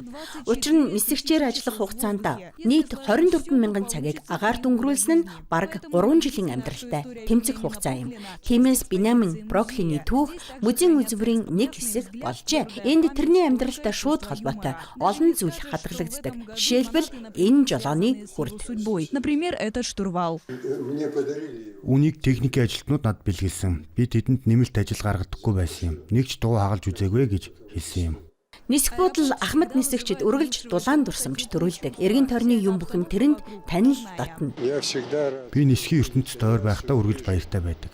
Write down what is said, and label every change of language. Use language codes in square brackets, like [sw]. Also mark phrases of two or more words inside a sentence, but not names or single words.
[mn] Учир нь нисгчээр ажиллах хугацаанд нийт 24 мянган цагийг агаарт өнгөрүүлсэн нь бараг 3 жилийн амьдралтай тэмцэх хугацаа юм. Тиймээс Минамин Броклины түүх музейн үзмэрийн нэг хэсэг болжээ. хэлжээ. Энд тэрний амьдралтай шууд холбоотой олон зүйл хадгалагддаг. Жишээлбэл энэ жолооны хүрд. [ru] Например, это штурвал. [mn] Үнийг техникийн ажилтнууд над бэлгэлсэн. Би тэдэнд нэмэлт ажил гаргадаггүй байсан юм. Нэг ч дуу хагалж үзээгүй гэж хэлсэн юм. Нисэх буудал Ахмад нисэгчид үргэлж дулаан дурсамж төрүүлдэг. Эргэн тойрны юм бүхэн тэрэнд танил дотно. Би нисхийн ертөнцид ойр байхдаа үргэлж баяртай байдаг.